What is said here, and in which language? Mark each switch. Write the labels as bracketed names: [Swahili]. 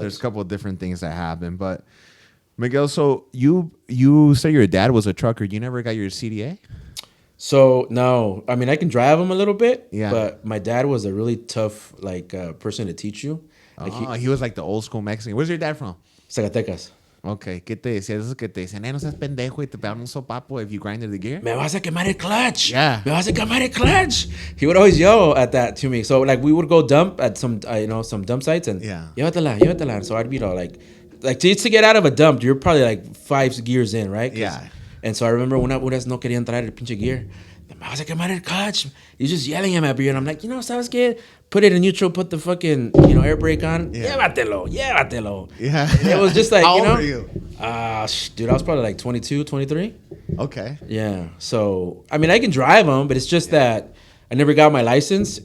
[English] There's a couple of different things that happen, but Miguel, so you say your dad was a trucker. You never got your CDA? So no, I mean I can drive him a little bit. Yeah. But my dad was a really tough person to teach you. Like he was like the old school Mexican. Where's your dad from? Zacatecas. [Spanish] Okay, ¿qué te decía? Eso que te decían, no seas pendejo y te pegan un sopapo [English] if you grinded the gear. [Spanish] Me vas a quemar el clutch. [English] Yeah. [Spanish] Me vas a quemar el clutch. [English] He would always yell at that to me. So like we would go dump at some some dump sites and [Spanish] llévatela. [English] So I'd be like just to get out of a dump, you're probably like 5 gears in, right? Yeah. And so I remember [Spanish] una vez no quería entrar el pinche gear. Me vas a quemar el clutch. [English] He's just yelling at me, and I'm like, [Spanish] ¿sabes qué? [English] Put it in neutral, put the fucking, air brake on. Yeah. [Spanish] Llévatelo. [English] Yeah. It was just like, How old were you? Dude, I was probably like 22, 23. Okay. Yeah. So, I mean, I can drive them, but it's just that I never got my license.